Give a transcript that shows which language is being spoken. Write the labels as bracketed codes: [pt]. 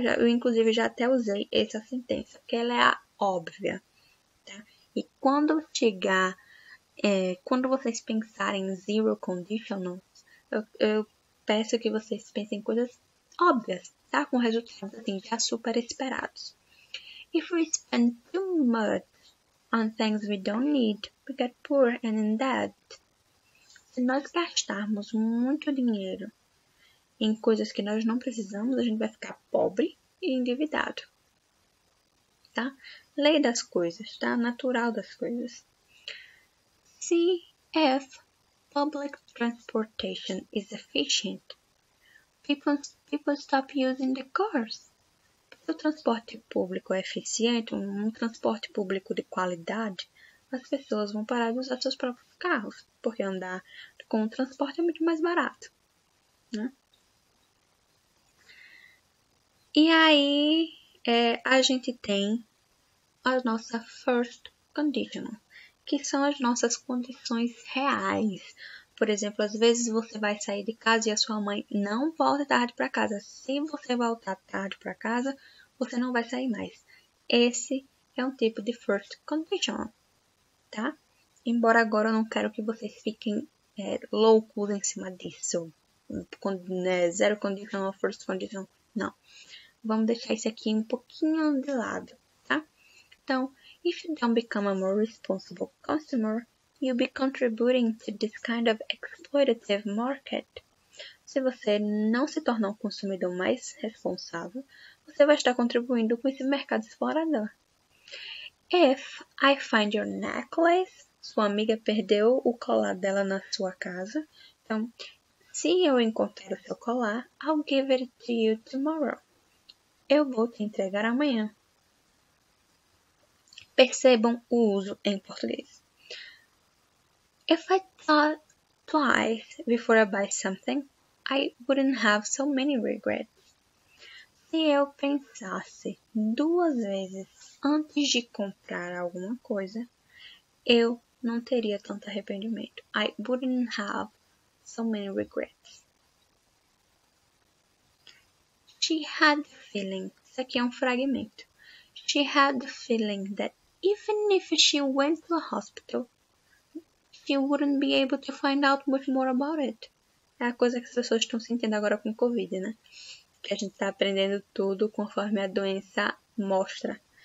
[pt] Eu inclusive, já até usei essa sentença, porque ela é a óbvia. Tá? E quando chegar, quando vocês pensarem em zero conditionals, eu peço que vocês pensem em coisas óbvias, tá? Com resultados assim, já super esperados. [en] If we spend too much on things we don't need, we get poor and in debt. [pt] Se nós gastarmos muito dinheiro em coisas que nós não precisamos, a gente vai ficar pobre e endividado. Tá? Lei das coisas, tá? Natural das coisas. [en] See if public transportation is efficient. People stop using the cars. [pt] Se o transporte público é eficiente, um transporte público de qualidade, as pessoas vão parar de usar seus próprios carros, porque andar com o transporte é muito mais barato, né? E aí, a gente tem a nossa first conditional, que são as nossas condições reais. Por exemplo, às vezes você vai sair de casa e a sua mãe não volta tarde para casa. Se você voltar tarde para casa, você não vai sair mais. Esse é um tipo de first conditional, tá? Embora agora eu não quero que vocês fiquem loucos em cima disso. Zero conditional, first conditional, não. Vamos deixar isso aqui um pouquinho de lado, tá? [en] Então, if you don't become a more responsible consumer, you'll be contributing to this kind of exploitative market. [pt] Se você não se tornar um consumidor mais responsável, você vai estar contribuindo com esse mercado explorador. [en] If I find your necklace, [pt] sua amiga perdeu o colar dela na sua casa. Então, se eu encontrar o seu colar, [en] I'll give it to you tomorrow. [pt] Eu vou te entregar amanhã. Percebam o uso em português. [en] If I thought twice before I buy something, I wouldn't have so many regrets. [pt] Se eu pensasse 2 vezes antes de comprar alguma coisa, eu não teria tanto arrependimento. [en] I wouldn't have so many regrets. She had the feeling. [pt] Isso aqui é um fragmento. [en] She had the feeling that even if she went to a hospital, she wouldn't be able to find out much more about it. [pt] É a coisa que as pessoas estão sentindo agora com o Covid, né? Que a gente está aprendendo tudo conforme a doença mostra.